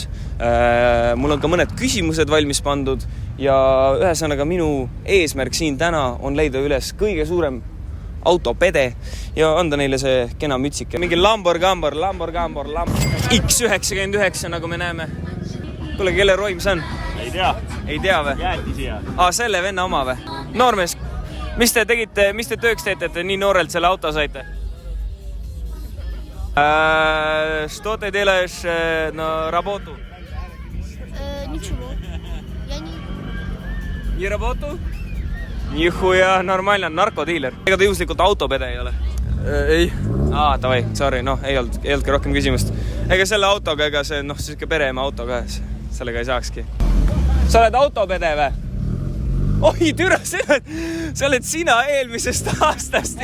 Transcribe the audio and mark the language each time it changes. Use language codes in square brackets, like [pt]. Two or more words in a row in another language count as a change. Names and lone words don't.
[et] Mul on ka mõned küsimused valmis pandud ja ühesõnaga minu eesmärk siin täna on leida üles kõige suurem autopede ja anda neile see kena mütsike. Mingi Lamborghini X99 nagu me näeme. Kuule, kelle roim see on? Ei tea. Ei tea või? Jääti siia. Selle venna oma või? Noormees, mis te tegite, mis te tööks teete, et te nii noorelt selle auto saite? [ru] Что ты делаешь на работу? Ничего. Я не... Не работу? [et] Nihuja, normaalne, narkodiiler. Ega ta juhuslikult autopede ei ole? Ei. Tavai, sorry, ei olnudki rohkem küsimust. Ega selle autoga, ega see, selline pereema auto ka, sellega ei saakski. Sa oled autopede või? Oi, türa, sa oled sina eelmisest aastast.